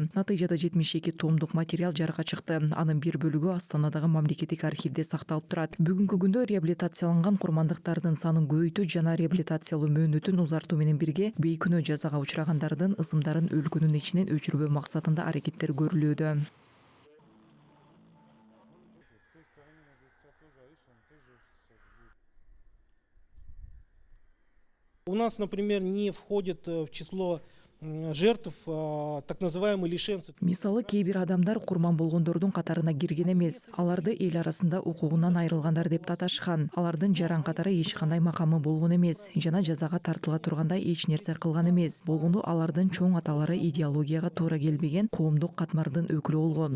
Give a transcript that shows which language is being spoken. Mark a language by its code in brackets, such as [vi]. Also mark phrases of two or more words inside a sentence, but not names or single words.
[ky] Натыйжада 72 томдук материал жарыкка чыкты. Анын бир бөлүгү Астанадагы мамлекеттик архивде сакталып турат. Бүгүнкү күндө реабилитацияланган курмандыктардын санын көбөйтүү жана реабилитациялоо мөөнөтүн узартуу менен бирге бейкүнөө жазага учурагандардын ысымдарын өлкөнүн ичинен өчүрбөө максатында аракеттер көрүлүүдө. [ru] У нас, например, не входит в число жертв так называемые лишенцы. [ky] Мисалы кээ бир адамдар курман болгондордун катарына кирген эмес. Аларды эл арасында укугунан айрылгандар деп таташкан. Алардын жаран катары эч кандай макамы болгон эмес жана жазага тартыла тургандай эч нерсе кылган эмес. Болгону алардын чоң аталары идеологияга туура келбеген коомдук катмардын өкүлү болгон.